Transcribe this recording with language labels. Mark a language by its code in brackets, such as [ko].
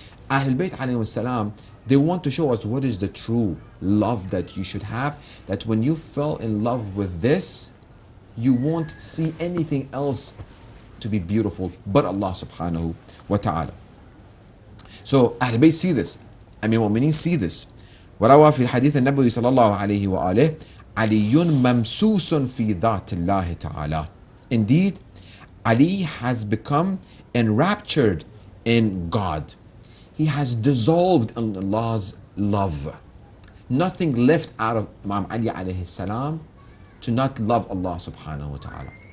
[en] Ahlul Bayt alayhi salam, they want to show us what is the true love that you should have. That when you fell in love with this, you won't see anything else to be beautiful but Allah subhanahu wa ta'ala. So Ahlul Bayt see this. Mu'mineen see this. [ar] وروى في الحديث النبوي صلى الله عليه وآله علي ممسوس في ذات الله تعالى. [en] Indeed, Ali has become enraptured in God. He has dissolved in Allah's love. Nothing left out of Imam Ali alayhi salam to not love Allah subhanahu wa ta'ala.